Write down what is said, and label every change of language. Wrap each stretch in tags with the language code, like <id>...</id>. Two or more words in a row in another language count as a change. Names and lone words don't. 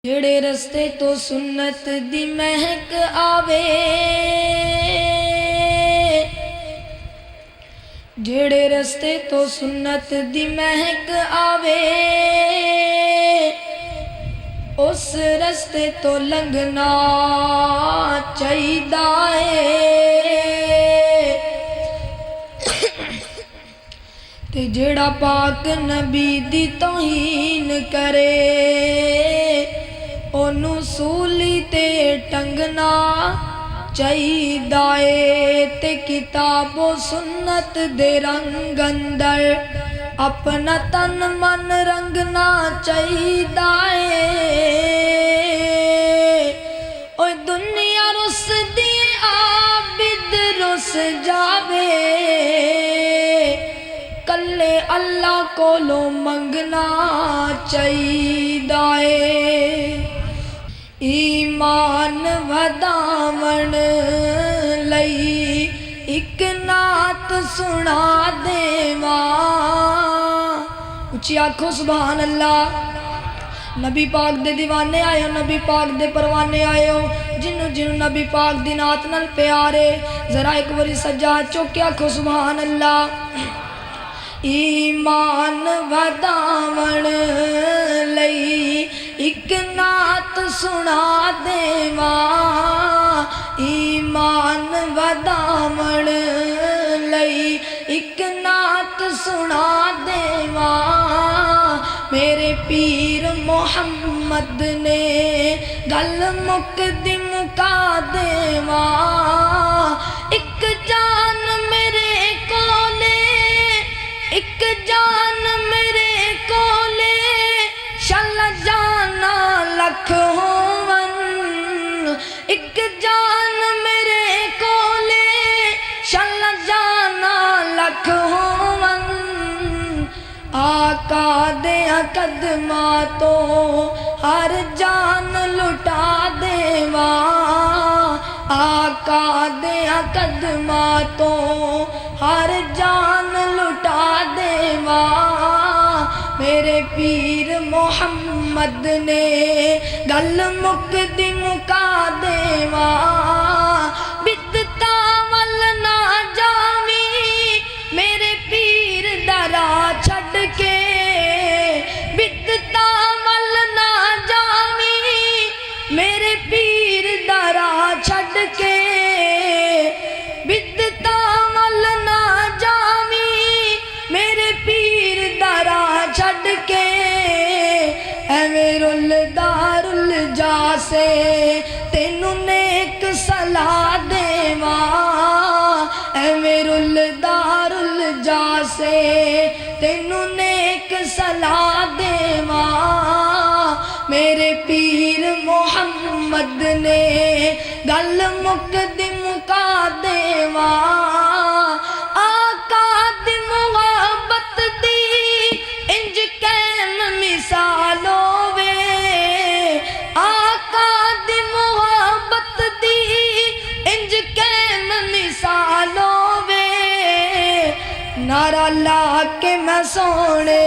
<pa>جڑے رستے تو سنت دی مہک آوے، جڑے رستے تو سنت دی مہک آوے، اس رستے تو لنگنا چاہیدا ہے۔ تے جڑا پاک نبی دی توہین کرے، اونوں سولی تے ٹنگنا چاہیدا ہے۔ تے کتاب و سنت دے رنگ اندر اپنا تن من رنگنا چاہیدا ہے۔ اوے دنیا رس دی عابد رس جاوے، کلے اللہ کولوں منگنا چاہیدا ہے۔ ایمان وداون لئی ایک نعت سنا دیواں، اچھی آکھو</pa> <ar>سبحان اللہ۔</ar> <pa>نبی پاک دے دیوانے آئے ہو، نبی پاک دے پروانے آئے ہو، جنوں جنوں نبی پاک دی نعت نال پیارے، ذرا ایک باری سجاد چوکے آکھو</pa> <ar>سبحان اللہ۔</ar> <pa>ایمان وداون لئی ایک نعت سنا دیواں، ایمان وداون لئی ایک نعت سنا دیواں، میرے پیر محمد نے گل مکدی مکا دیواں۔ ایک جان میرے کولے، ایک جان میرے کولے، شالا جانا لکھ ہون، ایک جان میرے کولے، شالا جانا لکھ ہون۔ آقا دیاں قدماں تو ہر جان لٹا دیواں، آقا دیاں قدماں تو ہر جان لٹا دیواں، میرے پیر محمد نے گل مکدی مکا دیواں۔ بدعتاں ول نہ جاویں میرے پیر دا راہ چھڈ کے، بدعتاں ول نہ جاویں میرے پیر دا راہ چھڈ کے، بدعتاں ول نہ جاویں میرے پیر دا راہ چھڈ کے، ایویں رلدا رل جاسے تینوں نیک صلاح دیواں، ایویں رلدا رل جاسے تینوں نیک صلاح دیواں، میرے پیر محمد نے گل مکدی مکا دیواں۔ آقا دی محبت دی انج قائم مثال ہووے، آقا دی محبت دی انج قائم مثال ہووے، نعرہ لا کے میں سونے</pa>